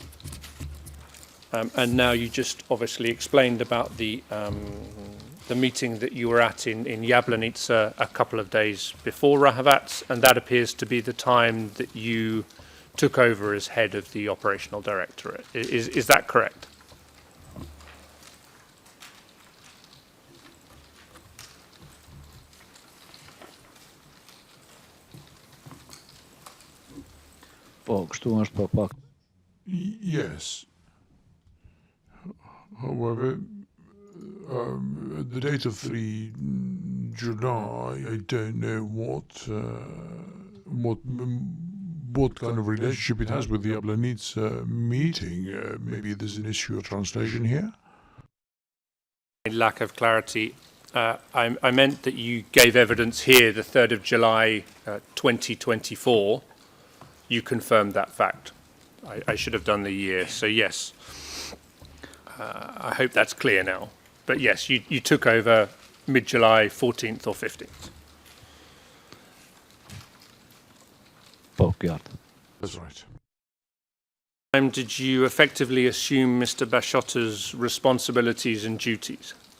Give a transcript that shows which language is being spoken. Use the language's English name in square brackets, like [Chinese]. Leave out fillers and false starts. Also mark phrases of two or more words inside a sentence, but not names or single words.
[English] And now you just obviously explained about the meeting that you were at in Yablonitsa a couple of days before Rahavats, and that appears to be the time that you took over as head of the operational directorate. Is that correct? [Albanian] Po, kështu është po pak. [English] Yes. However, the date of 3 July, I don't know what kind of relationship it has with the Yablonitsa meeting. Maybe there's an issue of translation here. In lack of clarity, I meant that you gave evidence here the 3rd of July 2024. You confirmed that fact. I should have done the year, so yes. I hope that's clear now. But yes, you took over mid-July, 14th or 15th. [Albanian] Po, qartë. [English] That's right. Did you effectively assume Mr. Bashota's responsibilities and duties?